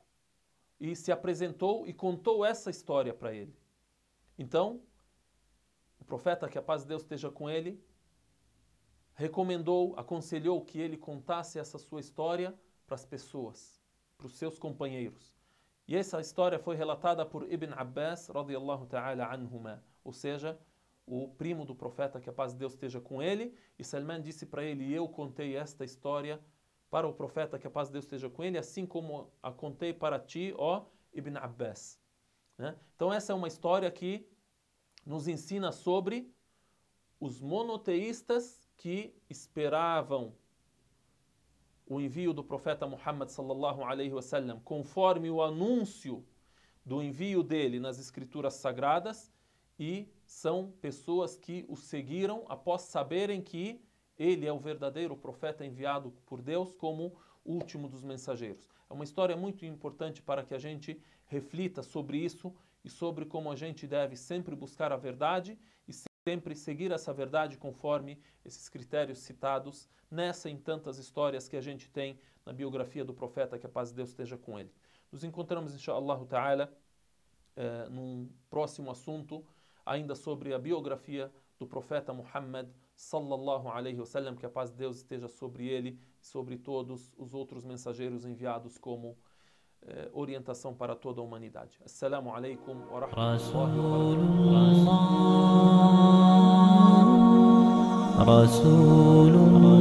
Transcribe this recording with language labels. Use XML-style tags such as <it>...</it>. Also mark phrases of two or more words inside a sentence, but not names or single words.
<pt>E se apresentou e contou essa história para ele. Então, o profeta, que a paz de Deus esteja com ele, recomendou, aconselhou que ele contasse essa sua história para as pessoas, para os seus companheiros. E essa história foi relatada por Ibn Abbas,</pt> <ar>رضي الله تعالى عنهما,</ar> <pt>ou seja, o primo do profeta, que a paz de Deus esteja com ele, e Salman disse para ele, eu contei esta história para o profeta, que a paz de Deus esteja com ele, assim como a contei para ti, ó Ibn Abbas. Então essa é uma história que nos ensina sobre os monoteístas que esperavam o envio do profeta Muhammad</pt> <ar>صلى الله عليه وسلم,</ar> <pt>conforme o anúncio do envio dele nas escrituras sagradas, e são pessoas que o seguiram após saberem que ele é o verdadeiro profeta enviado por Deus como último dos mensageiros. É uma história muito importante para que a gente reflita sobre isso e sobre como a gente deve sempre buscar a verdade e sempre seguir essa verdade conforme esses critérios citados nessa e em tantas histórias que a gente tem na biografia do profeta, que a paz de Deus esteja com ele. Nos encontramos,</pt> <ar>إن شاء الله تعالى,</ar> <pt>num próximo assunto, ainda sobre a biografia do profeta Muhammad</pt> <ar>صلى الله عليه وسلم,</ar> <pt>que a paz de Deus esteja sobre ele e sobre todos os outros mensageiros enviados como orientação para toda a humanidade.</pt> <ar>السلام عليكم ورحمة الله وبركاته.</ar>